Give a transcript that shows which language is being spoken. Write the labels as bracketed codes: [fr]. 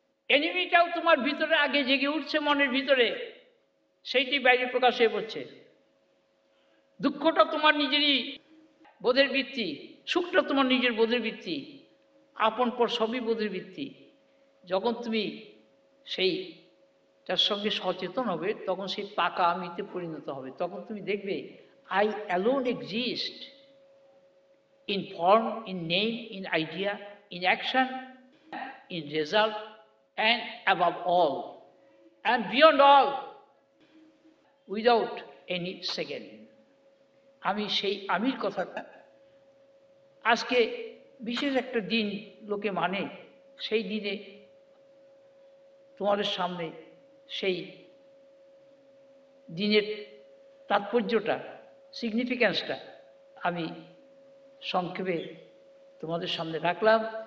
[bn] এনিমিটাও তোমার ভিতরে আগে জেগে উঠছে মনের ভিতরে, সেইটি বাইরে প্রকাশ হয়ে পড়ছে। দুঃখটা তোমার নিজেরই বোধের ভিত্তি, সুখটা তোমার নিজের বোধের ভিত্তি, আপন পর সবই বোধের ভিত্তি। যখন তুমি সেই তার সঙ্গে সচেতন হবে, তখন সেই পাকা আমিতে পরিণত হবে। তখন তুমি দেখবে [en] I alone exist in form, in name, in idea, in action, in result, and above all, and beyond all, without any second. [bn] আমি সেই আমির কথাটা আজকে বিশেষ একটা দিন লোকে মানে, সেই দিনে তোমাদের সামনে সেই দিনের তাৎপর্যটা, সিগনিফিক্যান্সটা আমি সংক্ষেপে তোমাদের সামনে রাখলাম।